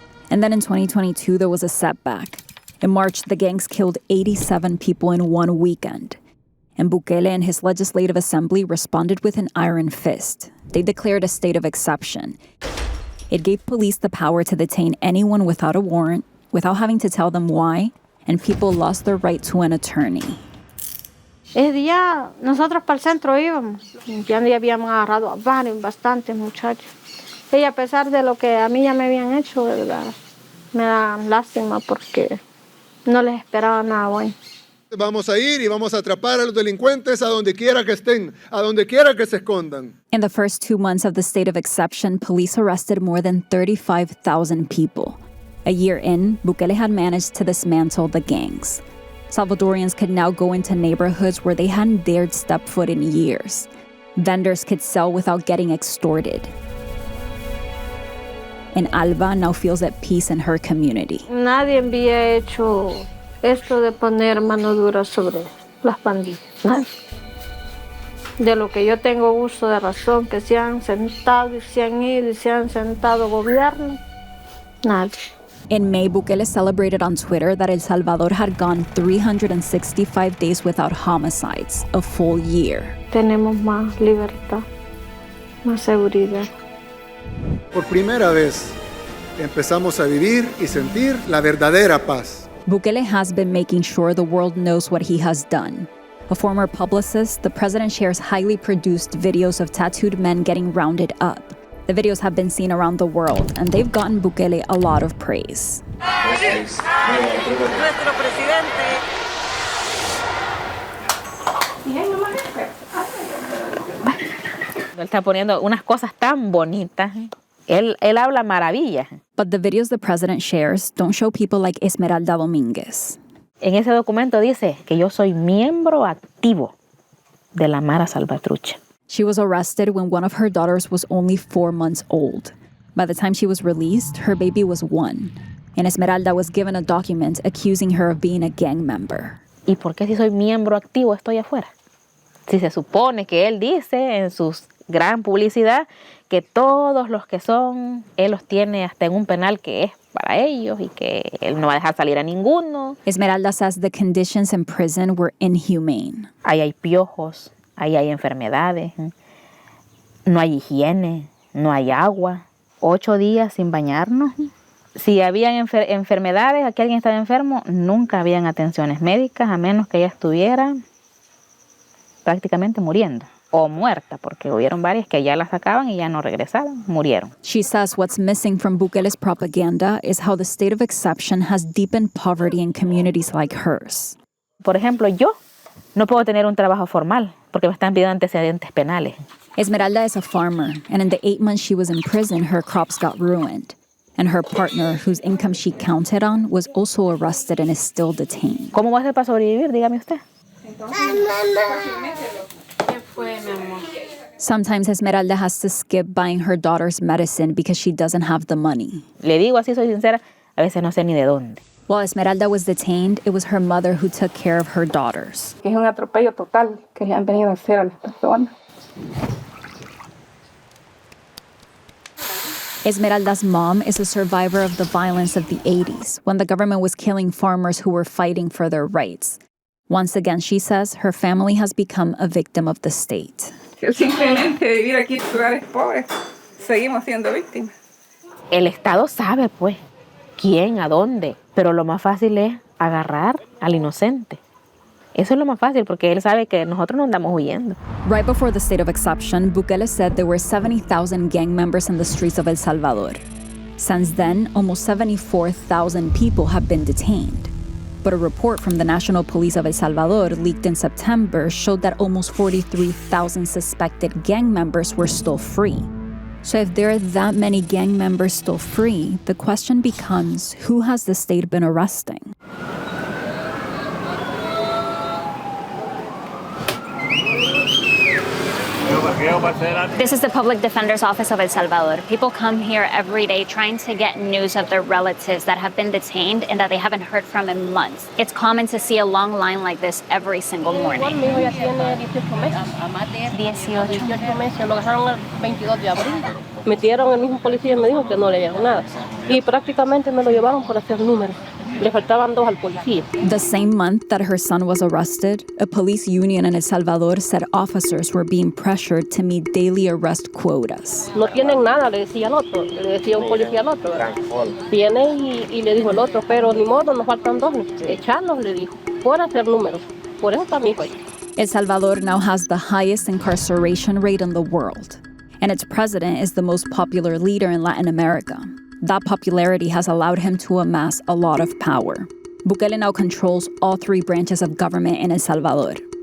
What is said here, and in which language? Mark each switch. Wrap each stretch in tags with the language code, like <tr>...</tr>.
<en>And then in 2022, there was a setback. In March, the gangs killed 87 people in one weekend. And Bukele and his legislative assembly responded with an iron fist. They declared a state of exception. It gave police the power to detain anyone without a warrant, without having to tell them why, and people lost their right to an attorney.</en> <es>Ese día nosotros para el centro íbamos. Ya habíamos agarrado a bastantes muchachos. Y a pesar de lo que a mí ya me habían hecho, ¿verdad? Me da lástima porque no les esperaba nada bueno. Vamos a ir y vamos a atrapar a los delincuentes a donde quiera que estén, a donde quiera que se escondan.</es> <en>In the first 2 months of the state of exception, police arrested more than 35,000 people. A year in, Bukele had managed to dismantle the gangs. Salvadorians could now go into neighborhoods where they hadn't dared step foot in years. Vendors could sell without getting extorted. And Alba now feels at peace in her community.</en> <es>Nadie había hecho esto de poner mano dura sobre las pandillas. Nadie. De lo que yo tengo uso de razón, que se han sentado y se han ido y se han sentado gobierno, nadie.</es> <en>In May, Bukele celebrated on Twitter that El Salvador had gone 365 days without homicides, a full year.</en> <es>Tenemos más libertad, más seguridad. Por primera vez empezamos a vivir y sentir la verdadera paz.</es> <en>Bukele has been making sure the world knows what he has done. A former publicist, the president shares highly produced videos of tattooed men getting rounded up. The videos have been seen around the world, and they've gotten Bukele a lot of praise.</en> <es>Nuestro presidente. Él está poniendo unas cosas tan bonitas. Él habla maravillas.</es> <en>But the videos the president shares don't show people like Esmeralda Domínguez.</en> <es>En ese documento dice que yo soy miembro activo de la Mara Salvatrucha.</es> <en>She was arrested when one of her daughters was only 4 months old. By the time she was released, her baby was 1. And Esmeralda was given a document accusing her of being a gang member.</en> <es>¿Y por qué si soy miembro activo estoy afuera? Si se supone que él dice en su gran publicidad que todos los que son, él los tiene hasta en un penal que es para ellos y que él no va a dejar salir a ninguno.</es> <en>Esmeralda says the conditions in prison were inhumane.</en> <es>Ahí hay piojos, ahí hay enfermedades, no hay higiene, no hay agua, 8 días sin bañarnos. Si habían enfermedades, aquí alguien estaba enfermo, nunca habían atenciones médicas a menos que ella estuviera prácticamente muriendo. O muerta, porque hubieron varias que ya las sacaban y ya no regresaban, murieron.</es> <en>She says what's missing from Bukele's propaganda is how the state of exception has deepened poverty in communities like hers.</en> <es>Por ejemplo, yo no puedo tener un trabajo formal porque me están pidiendo antecedentes penales.</es> <en>Esmeralda is a farmer, and in the 8 months she was in prison, her crops got ruined. And her partner, whose income she counted on, was also arrested and is still detained.</en> <es>¿Cómo va a hacer para sobrevivir? Dígame usted.</es> <en>Sometimes Esmeralda has to skip buying her daughter's medicine because she doesn't have the money.</en> <es>Le digo así, soy sincera, a veces no sé ni de dónde.</es> <en>While Esmeralda was detained, it was her mother who took care of her daughters.</en> <es>Es un atropello total que le han venido a hacer a las personas.</es> <en>Esmeralda's mom is a survivor of the violence of the 80s, when the government was killing farmers who were fighting for their rights. Once again, she says, her family has become a victim of the state.</en> <es>Simplemente vivir aquí en lugares pobres, seguimos siendo víctimas. El Estado sabe, pues, quién, a dónde, pero lo más fácil es agarrar al inocente Eso es lo más fácil porque él sabe que nosotros no andamos huyendo.</es> <en>Right before the state of exception, Bukele said there were 70,000 gang members in the streets of El Salvador. Since then, almost 74,000 people have been detained. But a report from the National Police of El Salvador leaked in September showed that almost 43,000 suspected gang members were still free. So if there are that many gang members still free, the question becomes, who has the state been arresting? This is the Public Defender's Office of El Salvador. People come here every day trying to get news of their relatives that have been detained and that they haven't heard from in months. It's common to see a long line like this every single morning.</en> <es>Mi hijo ya tiene 18 meses. 18 meses, lo agarraron el 22 de abril. Metieron el mismo policía y me dijo que no le llegó nada. Y prácticamente me lo llevaron por hacer números. Le faltaban 2 al policía.</es> <en>The same month that her son was arrested, a police union in El Salvador said officers were being pressured to meet daily arrest quotas.</en> <es>No tienen nada, le decía al otro, le decía un policía al otro. Viene y le dijo el otro, pero ni modo, nos faltan 2. Echarlos, le dijo, por hacer números. Por eso está mi hijo ahí.</es> <en>El Salvador now has the highest incarceration rate in the world, and its president is the most popular leader in Latin America. That popularity has allowed him to amass a lot of power. Bukele now controls all 3 branches of government in El Salvador.</en>